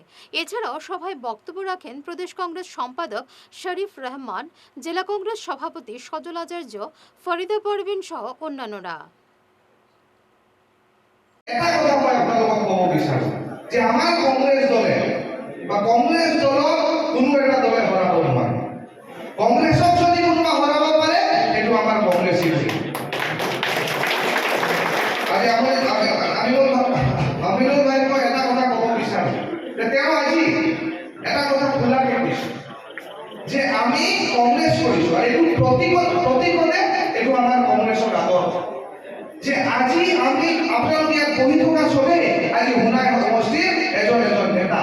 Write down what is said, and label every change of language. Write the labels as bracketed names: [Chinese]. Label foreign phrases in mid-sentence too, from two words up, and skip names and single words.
[Bangla] এছাড়াও সভায় বক্তব্য রাখেন প্রদেশ কংগ্রেস সম্পাদক শরীফ রহমান, জেলা কংগ্রেস সভাপতি সজল আচার্য, ফরিদা পারভিন সহ অন্যান্যরা। [Assamese] আমার কংগ্রেস দলে বা কংগ্রেস দল কোনো এটা দলে হরাব নোৱাৰে। কংগ্রেসক যদি কোনোবা হরাব পাৰে সেইটো আমাৰ কংগ্ৰেছ আমিনুল ভাই মই এটা কথা ক'ব বিচাৰো যে তেওঁ আজি এটা কথা খোলাকে কৈছে যে আমি কংগ্ৰেছ কৰিছো আৰু এইটো প্ৰতিকতে এইটো আমাৰ কংগ্ৰেছৰ আদৰ্শ যে আজি আমি আপোনালোকে ইয়াত বহি থকা চবেই আজি সোণাই সমষ্টিৰ এজন নেতা।